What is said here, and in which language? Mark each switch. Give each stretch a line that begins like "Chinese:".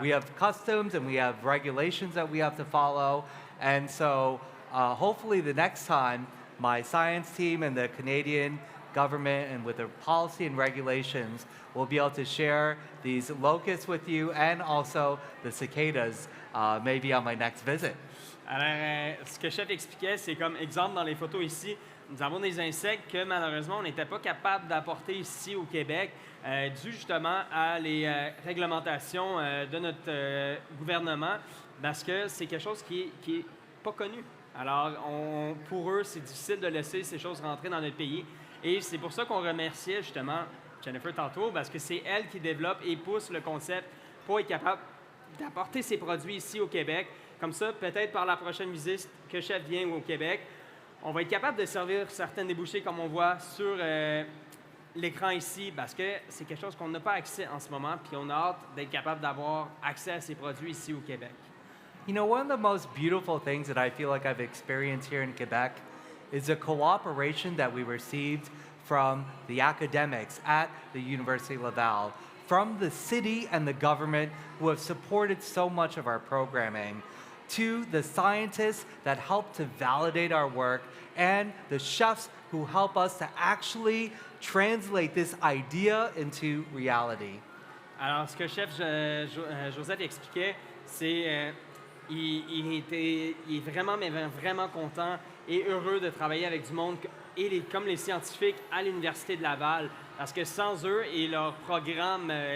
English: We have customs and we have regulations that we have to follow. And so hopefully the next time, my science team and the Canadian government and with their policy and regulations will be able to share these locusts with you and also the cicadas maybe on my next visit.
French: Alors, ce que le chef expliquait, c'est comme exemple dans les photos ici, nous avons des insectes que malheureusement on n'était pas capable d'apporter ici au Québec, dû justement à les réglementations de notre gouvernement, parce que c'est quelque chose qui est pas connu. Alors, pour eux, c'est difficile de laisser ces choses rentrer dans notre pays. Et c'est pour ça qu'on remerciait justement Jennifer tantôt, parce que c'est elle qui développe et pousse le concept pour être capable d'apporter ces produits ici au Québec. Comme ça, peut-être par la prochaine visite que Chef vient au Québec, on va être capable de servir certains débouchés comme on voit sur l'écran ici, parce que c'est quelque chose qu'on n'a pas accès en ce moment, puis on a hâte d'être capable d'avoir accès à ces produits ici au Québec.
English: You know, one of the most beautiful things that I feel like I've experienced here in Quebec is the cooperation that we received from the academics at the University of Laval, from the city and the government who have supported so much of our programming, to the scientists that help to validate our work, and the chefs who help us to actually translate this idea into reality.
French: Alors, ce que Chef Joseph expliquait, c'est il est vraiment, mais vraiment content et heureux de travailler avec du monde comme les scientifiques à l'Université de Laval, parce que sans eux et leur programme